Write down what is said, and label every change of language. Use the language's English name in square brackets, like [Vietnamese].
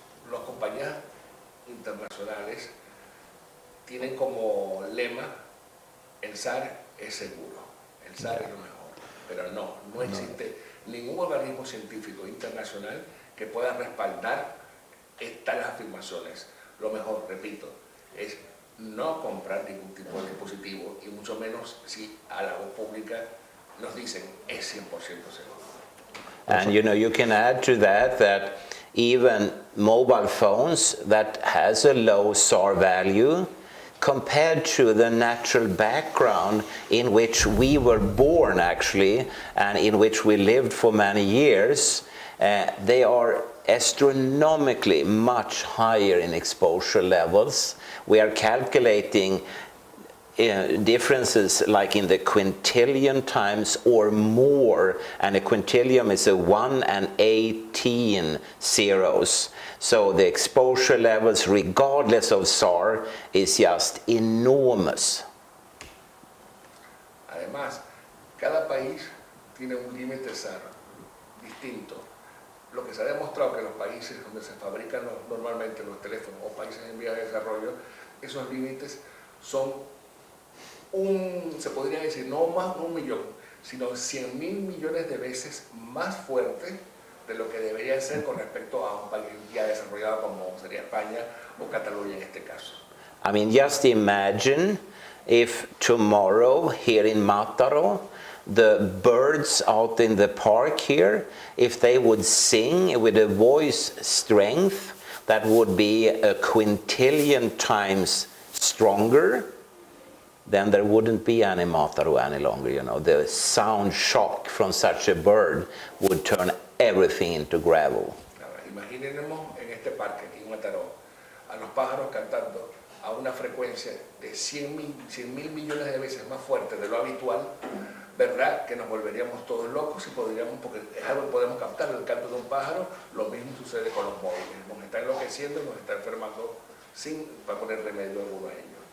[Spanish] Las compañías internacionales tienen como lema el SAR es seguro, el SAR es lo mejor, pero no existe ningún organismo científico internacional que pueda respaldar estas afirmaciones. Lo mejor, repito, es no comprar ningún tipo de dispositivo y mucho menos si a la voz pública nos dicen es 100% seguro. [English] And you can add to that even mobile phones that has a low SAR value compared to the natural background in which we were born actually and in which we lived for many years, they are astronomically much higher in exposure levels. We are calculating differences like in the quintillion times or more, and a quintillion is a 1 and 18 zeros. So the exposure levels, regardless of SAR, is just enormous. [Spanish] Además, cada país tiene un límite SAR distinto. Lo que se ha demostrado que los países donde se fabrican normalmente los teléfonos o países en vías de desarrollo, esos límites son se podría decir, no más de 1 millón, sino 100.000 millones de veces más fuerte de lo que debería ser con respecto a un país ya desarrollado como sería España o Cataluña en este caso. [English] I mean, just imagine if tomorrow here in Mataro, the birds out in the park here, if they would sing with a voice strength that would be a quintillion times stronger, then there wouldn't be any Mataro any longer. The sound shock from such a bird would turn everything into gravel. [Spanish] Imaginemos en este parque, aquí en Mataró, a los pájaros cantando a una frecuencia de 100.000 millones de veces más fuerte de lo habitual, ¿verdad? Que nos volveríamos todos locos y podríamos, porque es algo que podemos captar, el canto de un pájaro. Lo mismo sucede con los móviles, nos está enloqueciendo, nos está enfermando para poner remedio alguno a ellos.